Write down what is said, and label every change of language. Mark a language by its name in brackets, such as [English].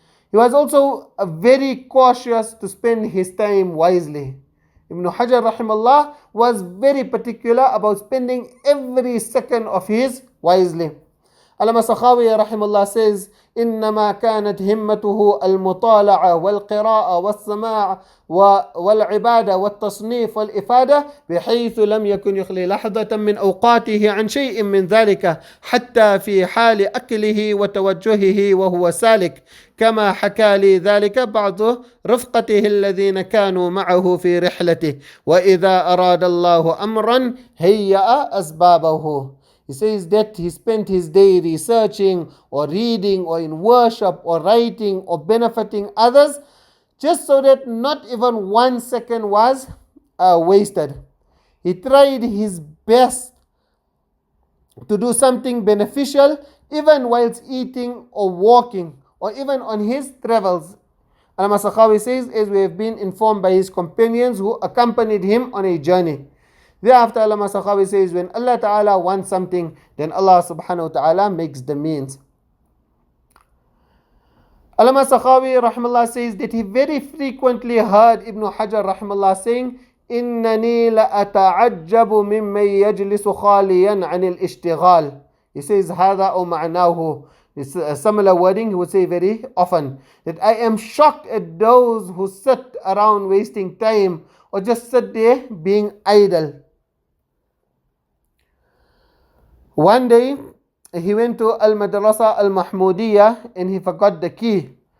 [English] He was also very cautious to spend his time wisely. Ibn Hajar Raḥimahullah was very particular about spending every second of his wisely. Allama Sakhawi Rahimahullah says, [Arabic] إنما كانت همته المطالعة والقراءة والسماع والعبادة والتصنيف والإفادة بحيث لم يكن يخلي لحظة من أوقاته عن شيء من ذلك حتى في حال أكله وتوجهه وهو سالك كما حكى لي ذلك بعض رفقته الذين كانوا معه في رحلته وإذا أراد الله أمرا هيأ أسبابه. [English] He says that he spent his day researching or reading or in worship or writing or benefiting others, just so that not even 1 second was wasted. He tried his best to do something beneficial even whilst eating or walking or even on his travels. Allama Sakhawi says, as we have been informed by his companions who accompanied him on a journey. Thereafter, Allama Sakhawi says, when Allah Ta'ala wants something, then Allah Subhanahu wa Ta'ala makes the means. Allama Sakhawi Rahimahullah says that he very frequently heard Ibn Hajar Rahimahullah saying, [Arabic] إِنَّنِي لَأَتَعَجَّبُ مِمَّنْ يَجْلِسُ خَالِيًا عَنِ الْإِشْتِغَالِ. [English] He says, [Arabic] هَذَا أَوْ مَعْنَاهُ. [English] It's a similar wording he would say very often. That I am shocked at those who sit around wasting time or just sit there being idle. One day, he went to Al-Madrasa Al-Mahmudiyah and he forgot the key.